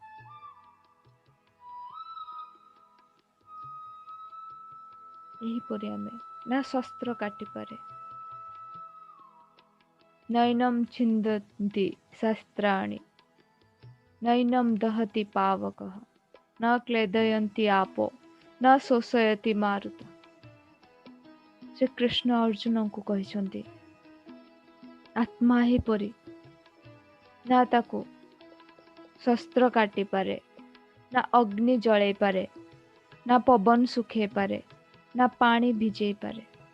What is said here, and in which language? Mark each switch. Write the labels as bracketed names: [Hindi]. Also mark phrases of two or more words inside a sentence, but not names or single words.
[Odia] ଏହିପରି ଆମେ ନା ଶସ୍ତ୍ର କାଟିପାରେ। [Sanskrit] ନୈନମ୍ ଛିନ୍ଦନ୍ତି ଶସ୍ତ୍ରାଣି, ନୈନମ୍ ଦହତି ପାବକଃ, न क्लेदयन्ति आपो, न ଶୋଷୟତି ମାରୁତ। [Odia] ଶ୍ରୀକୃଷ୍ଣ ଅର୍ଜୁନଙ୍କୁ କହିଛନ୍ତି, ଆତ୍ମା ଏହିପରି, ନା ତାକୁ ଶସ୍ତ୍ର କାଟିପାରେ, ନା ଅଗ୍ନି ଜଳେଇ ପାରେ, ନା ପବନ ଶୁଖେଇ ପାରେ, ନା ପାଣି ଭିଜେଇ ପାରେ।